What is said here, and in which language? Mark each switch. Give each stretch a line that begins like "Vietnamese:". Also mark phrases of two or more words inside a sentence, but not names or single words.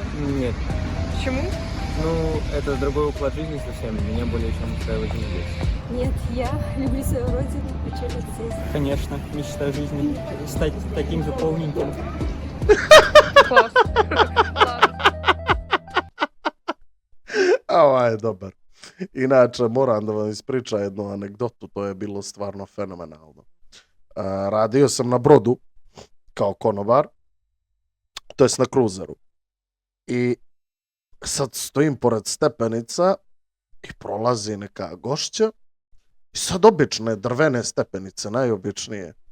Russian: Нет. Почему? Ну, это другой уклад жизни совсем. Меня более чем устраивает жизнь здесь. Нет, я люблю свою родину, хочу жить здесь. Конечно, мечта жизни. Стать таким же полненьким. Класс. Ладно.
Serbian: Ovaj je dobar. Inače, moram da vam ispričam jednu anegdotu, to je bilo stvarno fenomenalno. Radio sam na brodu kao konobar, to jest na kruzeru. I sad stojim pored stepenica i prolazi neka gošća I sad obične drvene stepenice, najobičnije.